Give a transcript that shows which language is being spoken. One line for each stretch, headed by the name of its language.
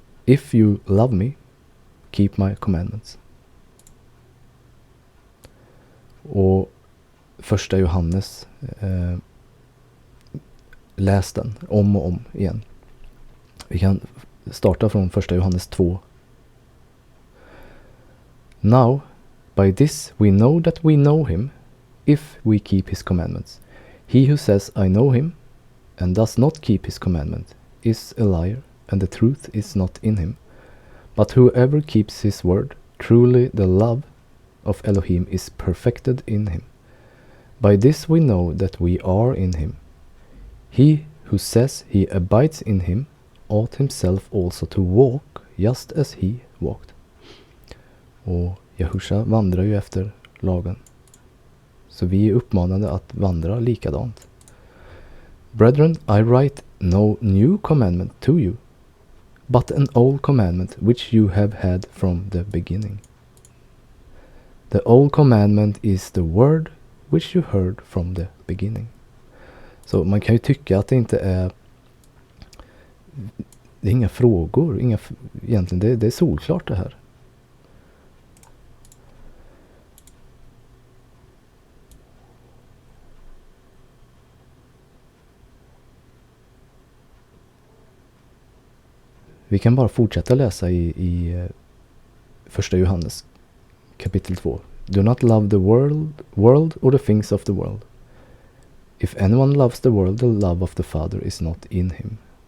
English: If you love me, keep my commandments.
Swedish: Och första Johannes, läs den om och om igen. Vi kan starta från första Johannes 2.
English: Now, by this we know that we know him, if we keep his commandments. He who says, I know him, and does not keep his commandment, is a liar, and the truth is not in him. But whoever keeps his word, truly the love of Elohim is perfected in him. By this we know that we are in him. He who says he abides in him ought himself also to walk just as he walked.
Swedish: Och Yahusha vandrar ju efter lagen. Så vi är uppmanade att vandra likadant.
English: Brethren, I write no new commandment to you, but an old commandment which you have had from the beginning. The old commandment is the word which you heard from the beginning.
Swedish: Så man kan ju tycka att det inte är... Det är inga frågor. Egentligen, det är solklart det här. Vi kan bara fortsätta läsa i första Johannes kapitel 2.
English: Do not love the world or the things of the world. If anyone loves the world, the love of the Father is not in him.